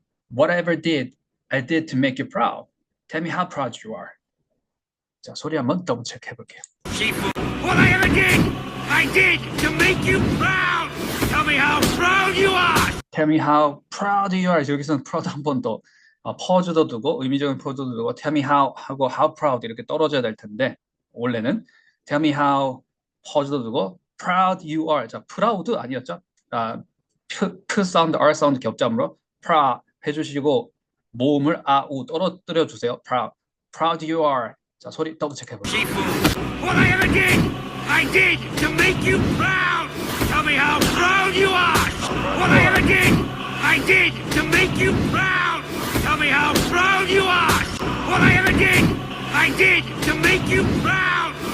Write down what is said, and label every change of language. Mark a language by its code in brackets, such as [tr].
[en] Whatever did, I did to make you proud. Tell me how proud you are. [ko] 자 소리 한번 더블 체크해 볼게요. [en] What I ever did, I did to make you proud. Tell me how proud you are. Tell me how proud you are. [ko] 여기서는 proud 한 번 더 퍼즈도 두고 의미적인 퍼즈도 두고 tell me how 하고 how proud 이렇게 떨어져야 될 텐데 원래는 tell me how 퍼즈도 두고 proud you are. 자 proud 아니었죠? p 사운드 r 사운드 겹자음으로 proud 해주시고 모음을 우 떨어뜨려 주세요. [en] proud you are. [ko] 자 소리 더블 체크해 볼게요. [en] What I ever did, I did to make you proud. Tell me how proud you are. What I ever did, I did to make you proud. Tell me how proud you are. What I ever did, I did to make you proud.